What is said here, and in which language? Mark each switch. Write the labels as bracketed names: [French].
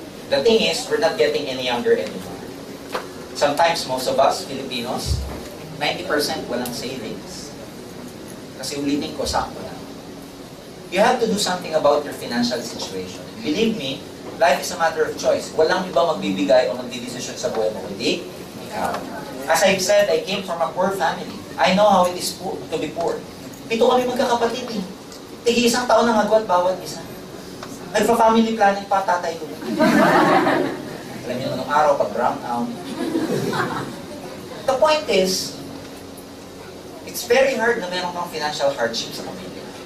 [English] The thing is, we're not getting any younger anymore. Sometimes, most of us, Filipinos, 90% [Filipino] walang savings. Kasi ulitin ko, sakto na. [English] You have to do something about your financial situation. Believe me, life is a matter of choice. [Filipino] Walang iba magbibigay o magdidesisyon sa buhay mo, hindi ikaw. [English] As I've said, I came from a poor family. I know how it is to be poor. [Filipino] 7 kami magkakapatid eh. Tigi isang taon ang agwat bawat isa. Nagpa-family planning pa tatay ko. Alam niyo, nung araw pag brown out. [English] The point is, it's very hard [Filipino] na meron kang financial hardship sa pamilya.